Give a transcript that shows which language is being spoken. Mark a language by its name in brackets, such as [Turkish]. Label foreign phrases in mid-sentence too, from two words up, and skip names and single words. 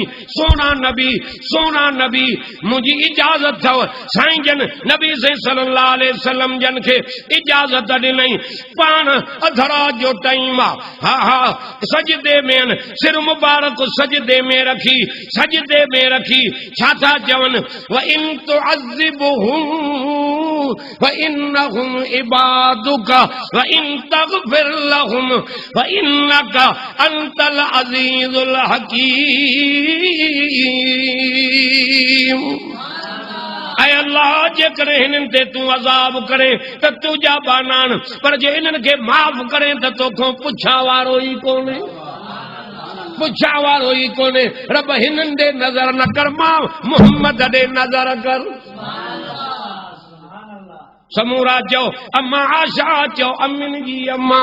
[Sindhi] सोना नबी मुंहिंजी इजाजत अथव। साईं जन नबी [Arabic] صلى الله عليه وسلم [Sindhi] जन खे इजाजत ॾिनई। पाण अधरात जो टाइम आहे। हा हा, सजदे में सिर मुबारक सजदे में रखी छा था चवनि? [Arabic] وإن تعذبهم وإنهم عبادك وإن تغفر لهم وإنك أنت العزيز الحكيم. [Sindhi] ऐ अल्लाह, जेकर हिननि ते तूं अज़ाब करे त तुंहिंजा बानान, पर जे इन्हनि खे माफ़ करे त तोखां पुछा वारो ई कोन्हे। रब हिननि ॾे नज़र न कर, मां मोहम्मद ॾे नज़र कर। समूरा चो अम्मा आशा चो अमीन जी अम्मा।